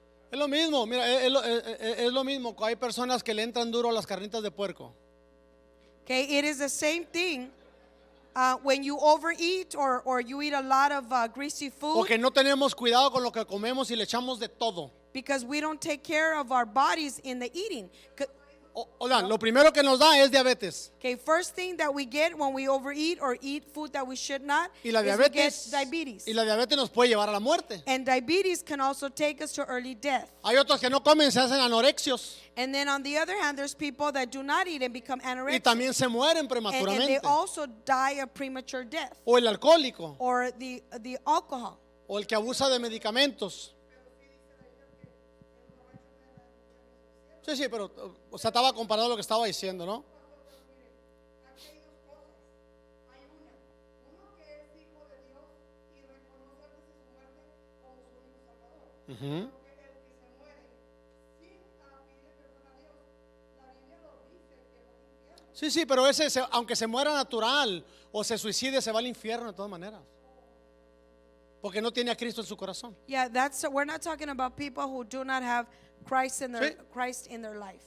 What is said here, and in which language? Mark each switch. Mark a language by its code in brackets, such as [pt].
[es] Es lo mismo, mira, es lo mismo. Hay personas que le entran duro a las carnitas de puerco. [en] Okay, it is the same thing. When you overeat or you eat a lot of greasy food, [es] Porque no tenemos cuidado con lo que comemos y le echamos de todo. [en] because we don't take care of our bodies in the eating. [es] Oigan, lo primero que nos da es diabetes. [en] Okay, first thing that we get when we overeat or eat food that we should not [es] Y la [en] is we get [es] diabetes, [en] diabetes. [es] y la diabetes nos puede llevar a la muerte. [en] And diabetes can also take us to early death. [es] Hay otros que no comen, se hacen anorexios [en] And then on the other hand, there's people that do not eat and become [es] y [en] anorexic. [es] también se mueren [en] And they [es] prematuramente. [en] also die a premature death. [es] O el alcohólico, [en] Or the alcohol. [es] o el que abusa de medicamentos. Sí, pero, o sea, estaba comparado a lo que estaba diciendo, ¿no? Aquí hay dos cosas. Hay uno que es hijo de Dios y reconoce antes de su muerte como su único salvador. Porque el que se muere sin pedirle perdón a Dios, la Biblia lo dice que va al infierno. Sí, pero ese, aunque se muera natural o se suicide, se va al infierno de todas maneras. Porque no tiene a Cristo en su corazón. [en] Yeah, we're not talking about people who do not have Christ in their life.